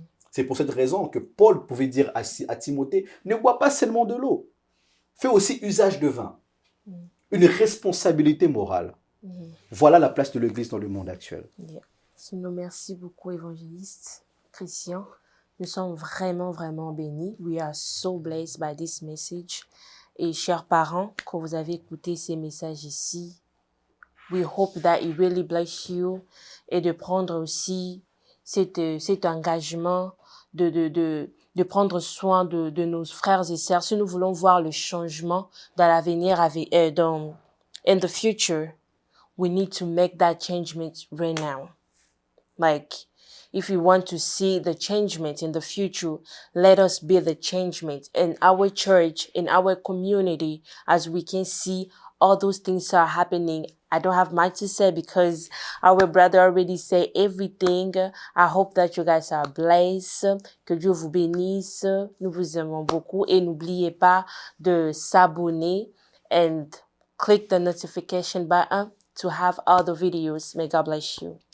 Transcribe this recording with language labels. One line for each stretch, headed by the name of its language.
French: C'est pour cette raison que Paul pouvait dire à Timothée, ne bois pas seulement de l'eau, fais aussi usage de vin. Une responsabilité morale. Voilà la place de l'Église dans le monde actuel.
English: Yeah.
French: Sinon, merci beaucoup, évangéliste Christian. Nous sommes vraiment, vraiment bénis.
English: We are so blessed by this message.
French: Et chers parents, quand vous avez écouté ces messages ici,
English: we hope that it really bless you
French: et de prendre aussi cet engagement de prendre soin de nos frères et sœurs. Si nous voulons voir le changement dans l'avenir,
English: in the future, we need to make that changement right now. Like, if we want to see the changement in the future, let us be the changement in our church, in our community, as we can see all those things are happening. I don't have much to say because our brother already said everything. I hope that you guys are blessed.
French: Que Dieu vous bénisse. Nous vous aimons beaucoup et n'oubliez pas de s'abonner
English: and click the notification button to have all the videos. May God bless you.